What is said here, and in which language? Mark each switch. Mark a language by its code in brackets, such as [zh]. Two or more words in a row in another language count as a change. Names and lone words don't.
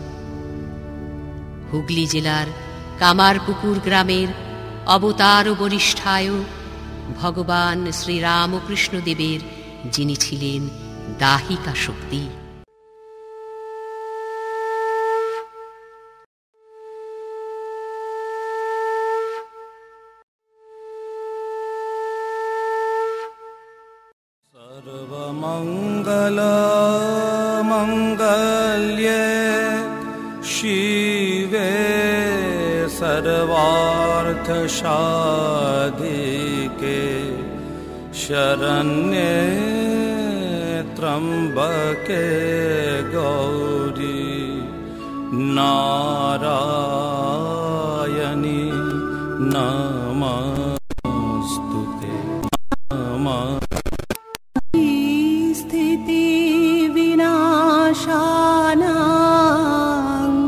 [bn] হুগলি জেলার কামারপুকুর গ্রামের অবতার বরিষ্ঠায় ভগবান শ্রীরামকৃষ্ণ দেবের যিনি ছিলেন দাহিকা শক্তি। [sa] সর্বমঙ্গল মঙ্গল্যে শিবে সর্বার্থ সাধিকে শরণ্যে ত্রম্বকে গৌরী নারায়ণী নমস্তুতে। স্থিতি বিনাশানাং